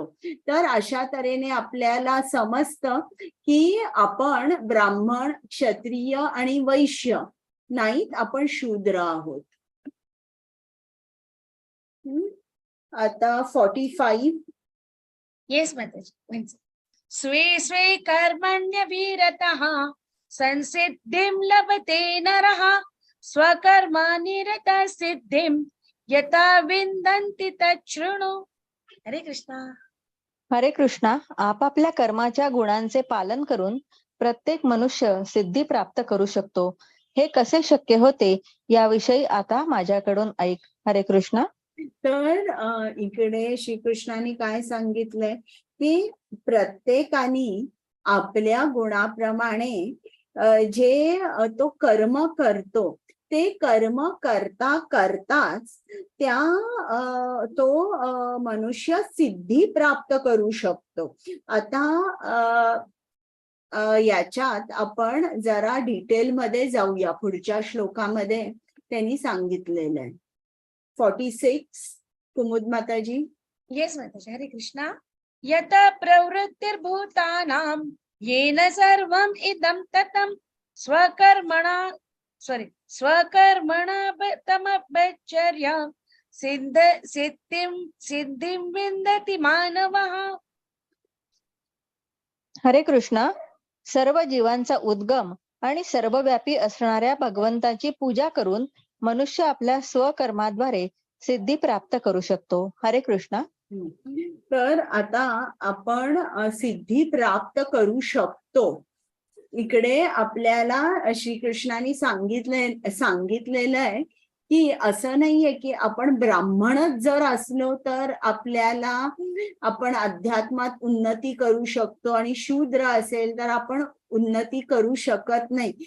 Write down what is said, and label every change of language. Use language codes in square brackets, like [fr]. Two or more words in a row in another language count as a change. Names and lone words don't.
[mr] तर अशा तऱ्हेने आपल्याला समजतं की आपण ब्राह्मण, क्षत्रिय आणि वैश्य नाहीत, आपण शूद्र आहोत. आता 45 येस माताजी. [sa] स्वे स्वे कर्मण्यभिरतः संसिद्धिं लभते नरः स्वकर्मानिरतः सिद्धिं यथा विन्दन्ति तच्छृणु. [mr] हरे कृष्णा. हरे कृष्णा. आपापल्या कर्माच्या गुणांचे पालन करून प्रत्येक मनुष्य सिद्धी प्राप्त करू शकतो. हे कसे शक्य होते याविषयी आता माझ्याकडून ऐक. हरे कृष्णा. तर इकडे श्रीकृष्णाने काय सांगितलंय की प्रत्येकाने आपल्या गुणाप्रमाणे जे तो कर्म करतो ते कर्म करता करताच तो मनुष्य सिद्धी प्राप्त करू शकतो. आता याच्यात आपण जरा डिटेलमध्ये जाऊया. पुढच्या श्लोकामध्ये त्यांनी सांगितलेलं आहे. 46 कुमुद माताजी. येस माताजी. हरे कृष्णा. [sa] यत प्रवृत्तिर्भूतानां येन सर्वम् इदं ततं स्वकर्मणा तमपचर्या सिद्धिं विन्दति मानवः. [mr] हरे कृष्णा. सर्व जीवांचा उद्गम आणि सर्वव्यापी असणाऱ्या भगवंताची पूजा करून मनुष्य आपल्या स्वकर्माद्वारे सिद्धी प्राप्त करू शकतो. हरे कृष्णा. तर आता आपण सिद्धी प्राप्त करू शकतो. इकडे आपल्याला श्रीकृष्णाने सांगितलेलं आहे की असं नाहीये की आपण ब्राह्मणच जर असलो तर आपल्याला आपण अध्यात्मात उन्नती करू शकतो आणि शूद्र असेल तर आपण उन्नती करू शकत नाही.